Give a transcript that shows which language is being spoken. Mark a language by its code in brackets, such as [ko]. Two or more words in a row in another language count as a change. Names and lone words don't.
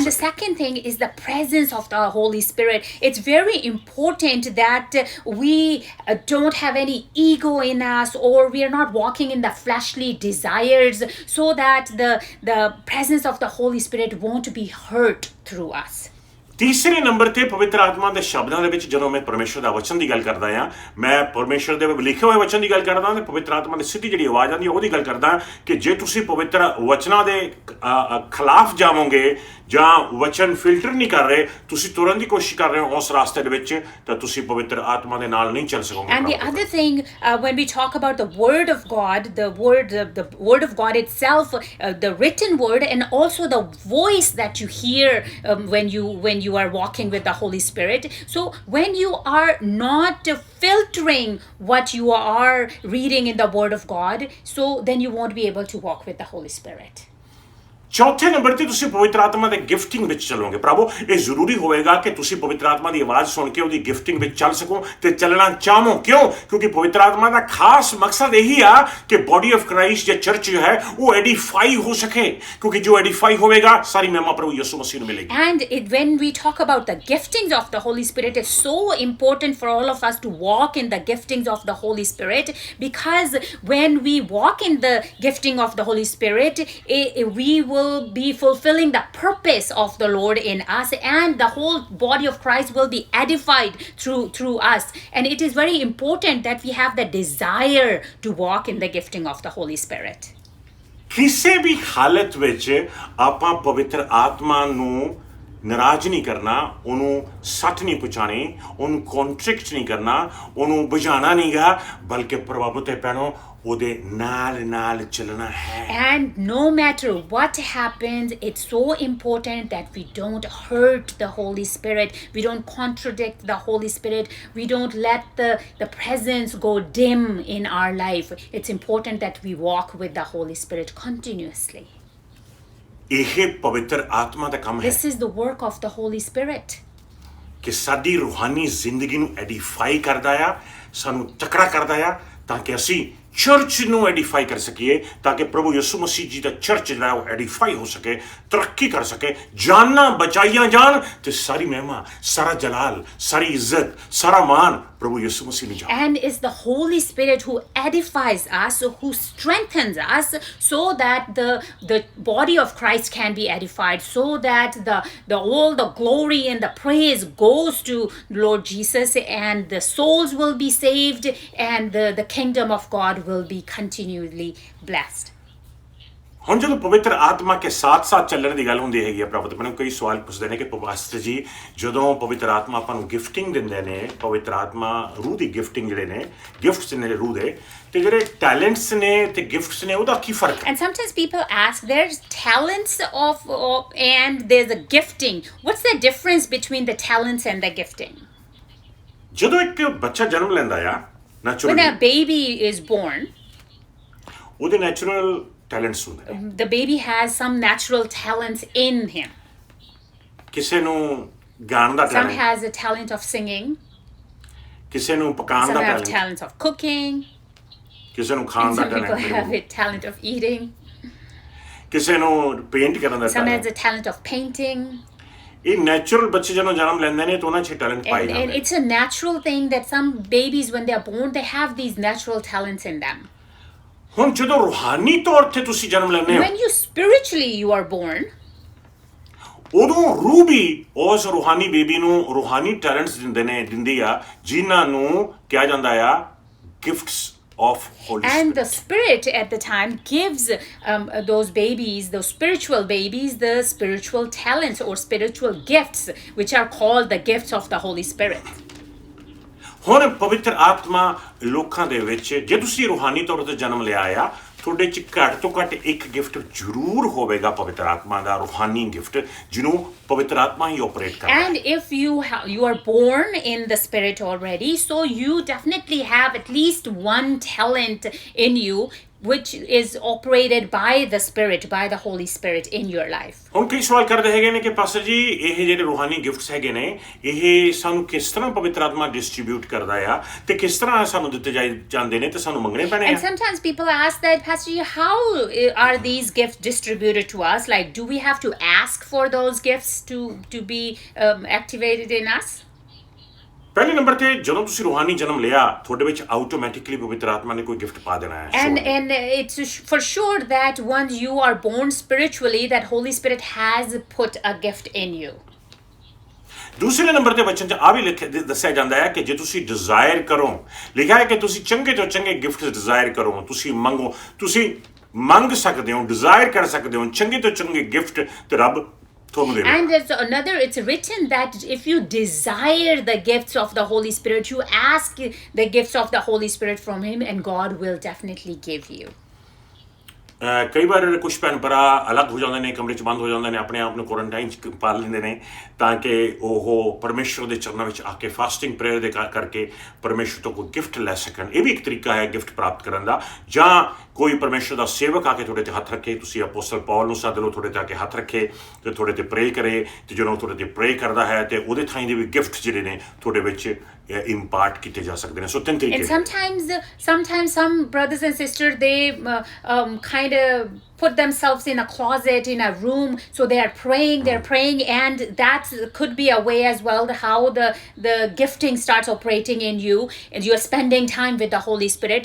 [en] And the [pa] ਸਕੇ। [en] second thing is the presence of the Holy Spirit. It's very important that we don't have any ego in us, or we are not walking in the fleshly desires, so that the presence of the Holy Spirit won't be hurt through us. [pa] ਤੀਸਰੇ ਨੰਬਰ ਤੇ ਪਵਿੱਤਰ ਆਤਮਾ ਦੇ ਸ਼ਬਦਾਂ ਦੇ ਵਿੱਚ ਜਦੋਂ ਮੈਂ ਪਰਮੇਸ਼ਰ ਦਾ ਵਚਨ ਦੀ ਗੱਲ ਕਰਦਾ ਆ, ਮੈਂ ਪਰਮੇਸ਼ਰ ਦੇ ਲਿਖੇ ਹੋਏ ਵਚਨ ਦੀ ਗੱਲ ਕਰਦਾ, ਤੇ ਪਵਿੱਤਰ ਆਤਮਾ ਦੀ ਸਿੱਧੀ ਜਿਹੜੀ ਆਵਾਜ਼ ਆਉਂਦੀ ਹੈ ਉਹਦੀ ਗੱਲ ਕਰਦਾ, ਕਿ ਜੇ ਤੁਸੀਂ ਪਵਿੱਤਰ ਵਚਨਾਂ ਦੇ ਖਿਲਾਫ ਜਾਵੋਗੇ ਜਾਂ ਵਚਨ ਫਿਲਟਰ ਨਹੀਂ ਕਰ ਰਹੇ, ਤੁਸੀਂ ਤੁਰਨ ਦੀ ਕੋਸ਼ਿਸ਼ ਕਰ ਰਹੇ ਹੋ ਉਸ ਰਾਸਤੇ ਦੇ ਵਿੱਚ, ਤਾਂ ਤੁਸੀਂ ਪਵਿੱਤਰ ਆਤਮਾ ਦੇ ਨਾਲ ਨਹੀਂ ਚੱਲ ਸਕੋਗੇ। [en] And the other thing, when we talk about the word of God, the word of God itself, the written word, and also the voice that you hear when you are walking with the Holy Spirit. So when you are not filtering what you are reading in the word of God, so then you won't be able to walk with the Holy Spirit. [pa] ਚੌਥੇ ਨੰਬਰ ਤੇ ਤੁਸੀਂ ਪਵਿੱਤਰ ਆਤਮਾ ਦੇ ਗਿਫਟਿੰਗ ਵਿੱਚ ਚੱਲੋਗੇ। ਪ੍ਰਭੂ ਇਹ ਜ਼ਰੂਰੀ ਹੋਵੇਗਾ ਕਿ ਤੁਸੀਂ ਪਵਿੱਤਰ ਆਤਮਾ ਦੀ ਆਵਾਜ਼ ਸੁਣ ਕੇ ਉਹਦੀ ਗਿਫਟਿੰਗ ਵਿੱਚ ਚੱਲ ਸਕੋ ਤੇ ਚੱਲਣਾ ਚਾਹੋ। ਕਿਉਂ? ਕਿਉਂਕਿ ਪਵਿੱਤਰ ਆਤਮਾ ਦਾ ਖਾਸ ਮਕਸਦ ਇਹੀ ਆ ਕਿ [en] body of Christ [pa] ਜਾਂ ਚਰਚ ਜੋ ਹੈ ਉਹ ਐਡੀਫਾਈ ਹੋ ਸਕੇ, ਕਿਉਂਕਿ ਜੋ ਐਡੀਫਾਈ ਹੋਵੇਗਾ ਸਾਰੀ ਮਹਿਮਾ ਪ੍ਰਭੂ ਯਿਸੂ ਮਸੀਹ ਨੂੰ ਮਿਲੇਗੀ। [en] And when we talk about the giftings of the Holy Spirit, it's so important for all of us to walk in the giftings of the Holy Spirit, because when we walk in the gifting of the Holy Spirit, we will be fulfilling the purpose of the Lord in us, and the whole body of Christ will be edified through us. And it is very important that we have the desire to walk in the gifting of the Holy Spirit. ਕਿਸੇ ਵੀ ਹਾਲਤ ਵਿੱਚ ਆਪਾਂ ਪਵਿੱਤਰ ਆਤਮਾ ਨੂੰ ਨਾਰਾਜ਼ ਨਹੀਂ ਕਰਨਾ, ਉਹਨੂੰ ਸੱਟ ਨਹੀਂ ਪਹੁੰਚਾਣੀ, ਉਹਨੂੰ ਕੰਟਰੈਕਟ ਨਹੀਂ ਕਰਨਾ, ਉਹਨੂੰ ਬੁਝਾਉਣਾ ਨਹੀਂਗਾ, ਬਲਕਿ ਪ੍ਰਭੂ ਤੇ ਪੈਣੋ ਉਹਦੇ ਨਾਲ ਨਾਲ ਚੱਲਣਾ ਹੈ। And no matter what happens, it's so important that we don't hurt the Holy Spirit. We don't contradict the Holy Spirit. We don't let the presence go dim in our life. It's important that we walk with the Holy Spirit continuously. [pa] ਇਹ ਪਵਿੱਤਰ ਆਤਮਾ ਦਾ ਕੰਮ ਹੈ [en] This is the work of the Holy Spirit. [pa] ਕਿ ਸਾਡੀ ਰੂਹਾਨੀ ਜ਼ਿੰਦਗੀ ਨੂੰ ਐਡੀਫਾਈ ਕਰਦਾ ਆ, ਸਾਨੂੰ ਤਕੜਾ ਕਰਦਾ ਆ, ਤਾਂ ਕਿ ਅਸੀਂ ਚਰਚ ਨੂੰ ਐਡੀਫਾਈ ਕਰ ਸਕੀਏ, ਤਾਂ ਕਿ ਪ੍ਰਭੂ ਯਿਸੂ ਮਸੀਹ ਜੀ ਦਾ ਚਰਚ ਜਿਹੜਾ ਉਹ ਐਡੀਫਾਈ ਹੋ ਸਕੇ, ਤਰੱਕੀ ਕਰ ਸਕੇ, ਜਾਨਾਂ ਬਚਾਈਆਂ ਜਾਣ ਤੇ ਸਾਰੀ ਮਹਿਮਾ, ਸਾਰਾ ਜਲਾਲ, ਸਾਰੀ ਇੱਜ਼ਤ, ਸਾਰਾ ਮਾਣ ਪ੍ਰਭੂ ਯਿਸੂ ਮਸੀਹ ਨੂੰ ਜਾਣ। [en] And it's the Holy Spirit who edifies us, who strengthens us, so that the body of Christ can be edified, so that the all the glory and the praise goes to Lord Jesus, and the souls will be saved, and the kingdom of God will be continually blessed. [pa] ਹੁਣ ਜਦੋਂ ਪਵਿੱਤਰ ਆਤਮਾ ਕੇ ਸਾਥ ਚੱਲਣ ਦੀ ਗੱਲ ਹੁੰਦੀ ਹੈਗੀ ਆ, ਪ੍ਰਭੂ ਮੈਨੂੰ ਕਈ ਸਵਾਲ ਪੁੱਛਦੇ ਨੇ ਕਿ ਪਾਸਟਰ ਜੀ, ਜਦੋਂ ਪਵਿੱਤਰ ਆਤਮਾ ਆਪਾਂ ਨੂੰ ਗਿਫਟਿੰਗ ਦਿੰਦੇ ਨੇ, ਪਵਿੱਤਰ ਆਤਮਾ ਰੂਹ ਦੀ ਗਿਫਟਿੰਗ ਜਿਹੜੇ ਨੇ, ਗਿਫਟਸ ਨੇ ਰੂਹ ਦੇ, ਤੇ ਜਿਹੜੇ ਟੈਲੈਂਟਸ ਨੇ ਤੇ ਗਿਫਟਸ ਨੇ, ਉਹਦਾ ਕੀ ਫਰਕ ਹੈ? [en] And sometimes people ask, there's talents and there's a gifting. What's the difference between the talents and the gifting? [pa] ਜਦੋਂ ਇੱਕ ਬੱਚਾ ਜਨਮ ਲੈਂਦਾ ਆ, [en] When ਨੈਚੁਰਲੀ a baby is born, [pa] ਉਹਦੇ ਨੈਚੁਰਲ ਟੈਲੈਂਟਸ ਹੁੰਦੇ ਨੇ। [en] the baby has some natural talents in him. [pa] ਕਿਸੇ ਨੂੰ ਗਾਣ ਦਾ [en] Some ਟੈਲੈਂਟ, has a talent of singing, [pa] ਕਿਸੇ ਨੂੰ ਪਕਾਉਣ [en] some [pa] ਦਾ [en] have ਟੈਲੈਂਟ, talent of cooking, [pa] ਕਿਸੇ ਨੂੰ ਖਾਣ [en] and [pa] ਦਾ [en] some people have ਟੈਲੈਂਟ, a talent of eating, [pa] ਕਿਸੇ ਨੂੰ ਪੇਂਟ ਕਰਨ ਦਾ [en] some has ਟੈਲੈਂਟ। a talent of painting. [pa] ਇਹ ਨੈਚੁਰਲ ਬੱਚੇ ਜਦੋਂ ਜਨਮ ਲੈਂਦੇ ਨੇ ਤਾਂ ਉਹਨਾਂ 'ਚ ਟੈਲੈਂਟ ਪਾਏ [en] And [pa] ਜਾਂਦੇ ਨੇ। [en] it's a natural thing that some babies, when they're born, they have these natural talents in them. [pa] ਹੁਣ ਜਦੋਂ ਰੂਹਾਨੀ ਤੌਰ ਤੇ ਤੁਸੀਂ ਜਨਮ ਲੈਂਦੇ ਹੋ, [en] When you spiritually you are born, [pa] ਉਦੋਂ ਰੂਹ ਵੀ ਉਸ ਰੂਹਾਨੀ ਬੇਬੀ ਨੂੰ ਰੂਹਾਨੀ ਟੈਲੈਂਟਸ ਦਿੰਦੀ ਆ, ਜਿਨ੍ਹਾਂ ਨੂੰ ਕਿਹਾ ਜਾਂਦਾ ਆ [en] gifts of Holy and the ਸਪਿਰਿਟ। Spirit at the time gives those babies, those spiritual babies, the spiritual talents or spiritual gifts, which are called the gifts of the Holy Spirit. [pa] ਹੁਣ ਪਵਿੱਤਰ ਆਤਮਾ ਲੋਕਾਂ ਦੇ ਵਿੱਚ, ਜੇ ਤੁਸੀਂ ਰੂਹਾਨੀ ਤੌਰ ਤੇ ਜਨਮ ਲਿਆ ਆ, ਤੁਹਾਡੇ 'ਚ ਘੱਟ ਤੋਂ ਘੱਟ ਇੱਕ ਗਿਫਟ ਜ਼ਰੂਰ ਹੋਵੇਗਾ ਪਵਿੱਤਰ ਆਤਮਾ ਦਾ, ਰੂਹਾਨੀ ਗਿਫਟ, ਜਿਹਨੂੰ ਪਵਿੱਤਰ ਆਤਮਾ ਹੀ ਆਪਰੇਟ ਕਰਦਾ ਹੈ। [en] And if you are born in the Spirit already, so you definitely have at least one talent in you, which is operated by the Spirit, by the Holy Spirit in your life. [pa] ਹੁਣ ਕਈ ਸਵਾਲ ਕਰਦੇ ਹੈਗੇ ਨੇ ਕਿ ਪਾਸਟਰ ਜੀ, ਇਹ ਜਿਹੜੇ ਰੂਹਾਨੀ ਗਿਫਟਸ ਹੈਗੇ ਨੇ, ਇਹ ਸਾਨੂੰ ਕਿਸ ਤਰ੍ਹਾਂ ਪਵਿੱਤਰ ਆਤਮਾ ਡਿਸਟ੍ਰੀਬਿਊਟ ਕਰਦਾ ਆ, ਤੇ ਕਿਸ ਤਰ੍ਹਾਂ ਸਾਨੂੰ ਦਿੱਤੇ ਜਾਂਦੇ ਨੇ, ਤੇ ਸਾਨੂੰ ਮੰਗਣੇ ਪੈਣੇ [en] And [pa] ਆ? [en] sometimes people ask that, Pastor, how are these gifts distributed to us? Like, do we have to ask for those gifts to be activated in us? [pa] ਪਹਿਲੇ ਨੰਬਰ ਤੇ ਜਦੋਂ ਤੁਸੀਂ ਰੂਹਾਨੀ ਜਨਮ ਲਿਆ, ਤੁਹਾਡੇ ਵਿੱਚ ਆਟੋਮੈਟਿਕਲੀ ਪਵਿੱਤਰ ਆਤਮਾ ਨੇ ਕੋਈ ਗਿਫਟ ਪਾ ਦੇਣਾ ਹੈ। [en] And it's for sure that once you are born spiritually, that Holy Spirit has put a gift in you. [pa] ਦੂਸਰੇ ਨੰਬਰ ਤੇ ਬੱਚਨ 'ਚ ਆ ਵੀ ਦੱਸਿਆ ਜਾਂਦਾ ਹੈ ਕਿ ਜੇ ਤੁਸੀਂ ਡਿਜ਼ਾਇਰ ਕਰੋ, ਲਿਖਿਆ ਹੈ ਕਿ ਤੁਸੀਂ ਚੰਗੇ ਤੋਂ ਚੰਗੇ ਗਿਫਟ ਡਿਜ਼ਾਇਰ ਕਰੋ, ਤੁਸੀਂ ਮੰਗੋ, ਤੁਸੀਂ ਮੰਗ ਸਕਦੇ ਹੋ, ਡਿਜ਼ਾਇਰ ਕਰ ਸਕਦੇ ਹੋ ਚੰਗੇ ਤੋਂ ਚੰਗੇ ਗਿਫਟ, ਤੇ ਰੱਬ ਤੁਹਾਨੂੰ ਦੇਵੇਗਾ। [en] And there's another, it's written that if you desire the gifts of the Holy Spirit, you ask the gifts of the Holy Spirit from Him, and God will definitely give you. [pa] ਕਈ ਵਾਰ ਕੁਛ ਭੈਣ ਭਰਾ ਅਲੱਗ ਹੋ ਜਾਂਦੇ ਨੇ, ਕਮਰੇ 'ਚ ਬੰਦ ਹੋ ਜਾਂਦੇ ਨੇ, ਆਪਣੇ ਆਪ ਨੂੰ ਕੁਆਰੰਟਾਈਨ 'ਚ ਪਾ ਲੈਂਦੇ ਨੇ, ਤਾਂ ਕਿ ਉਹ ਪਰਮੇਸ਼ਰ ਦੇ ਚਰਨਾਂ ਵਿੱਚ ਆ ਕੇ [en] fasting prayer [pa] ਦੇ ਕਰਕੇ ਪਰਮੇਸ਼ਰ ਤੋਂ ਕੋਈ ਗਿਫਟ ਲੈ ਸਕਣ। ਇਹ ਵੀ ਇੱਕ ਤਰੀਕਾ ਹੈ ਗਿਫਟ ਪ੍ਰਾਪਤ ਕਰਨ ਦਾ। ਜਾਂ ਕੋਈ ਪਰਮੇਸ਼ਰ ਦਾ ਸੇਵਕ ਆ ਕੇ ਤੁਹਾਡੇ 'ਤੇ ਹੱਥ ਰੱਖੇ, ਤੁਸੀਂ ਅਪੋਸਟਲ ਪੌਲ ਨੂੰ ਸੱਦ ਲਓ, ਤੁਹਾਡੇ 'ਤੇ ਆ ਕੇ ਹੱਥ ਰੱਖੇ ਤੇ ਤੁਹਾਡੇ 'ਤੇ ਪ੍ਰੇ ਕਰੇ, ਤੇ ਜਦੋਂ ਤੁਹਾਡੇ 'ਤੇ ਪ੍ਰੇ ਕਰਦਾ ਹੈ ਤੇ ਉਹਦੇ ਥਾਈਂ ਦੇ ਵੀ ਗਿਫਟ ਜਿਹੜੇ ਨੇ ਤੁਹਾਡੇ ਵਿੱਚ ਇੰਪਾਰਟ ਕੀਤੇ ਜਾ ਸਕਦੇ ਨੇ। ਸੋ ਤਿੰਨ ਤਰੀਕੇ। [en] And sometimes some brothers and sisters, they kind of put themselves in a closet, in a room, so they're praying, and that could be a way as well how the gifting starts operating in you, and you're spending time with the Holy Spirit.